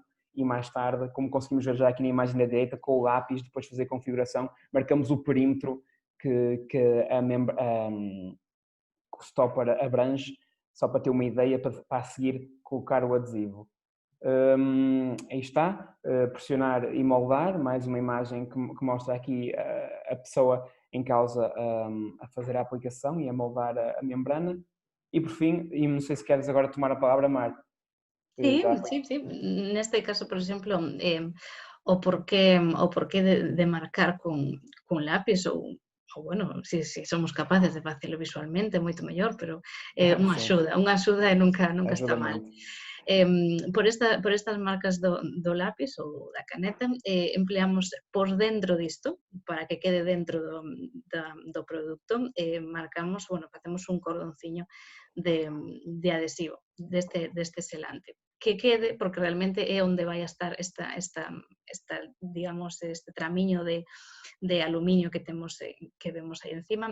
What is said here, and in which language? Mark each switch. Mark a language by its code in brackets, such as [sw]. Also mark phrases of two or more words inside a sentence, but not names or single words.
[pt] E mais tarde, como conseguimos ver já aqui na imagem da direita, com o lápis, depois fazer a configuração, marcamos o perímetro que o stopper abrange, só para ter uma ideia, para a seguir colocar o adesivo. Aí está, pressionar e moldar, mais uma imagem que mostra aqui a pessoa em causa a fazer a aplicação e a moldar a membrana. E por fim, e não sei se queres agora tomar a palavra, Marta. [gl] Sí, sí. Neste caso, por exemplo, o porqué de marcar con lápis ou bueno, si somos capaces de facelo visualmente, moito mellor, pero unha axuda e nunca está mal. Por estas marcas do lápis ou da caneta, empleamos por dentro disto, para que quede dentro do produto, marcamos, facemos un cordonciño de adhesivo deste selante, que quede, porque realmente é onde vai a estar digamos, este tramiño de aluminio que vemos aí encima.